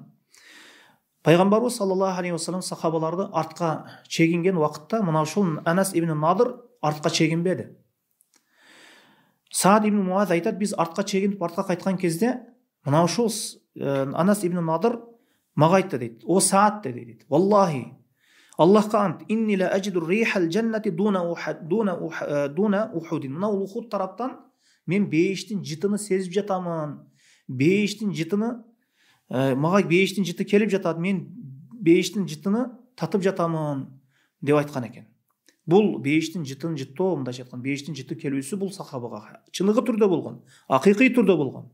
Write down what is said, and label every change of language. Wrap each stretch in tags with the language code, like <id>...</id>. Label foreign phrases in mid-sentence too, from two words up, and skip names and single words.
<ky>Пайгамбарыбыз</ky> <ar>صلى الله عليه وسلم</ar> <ky>сахабаларды артка чегинген убакытта мына ушул Анас ибн Надр артка чегинбеди. Саад ибн Муаз айтат, биз артка чегинип артка кайткан кезде мына ушул Анас ибн Надр мага айтты дейт. О Саад дейт. Валлахи Аллахка ант,</ky> <ar>إني لأجد ريح الجنة دون أحد.</ar> <ky>Мына Ухуд тараптан мен бейиштин жытыны сезип жатамын. Бейиштин жытыны мага бейиштин жыты келип жатат. Мен бейиштин жытыны татып жатамын деп айткан экен. Бул бейиштин жытын жыттоо, мындайча айткан, бейиштин жыты келүүсү бул сахабага чыныгы түрдө болгон, акыйкый түрдө болгон.</ky>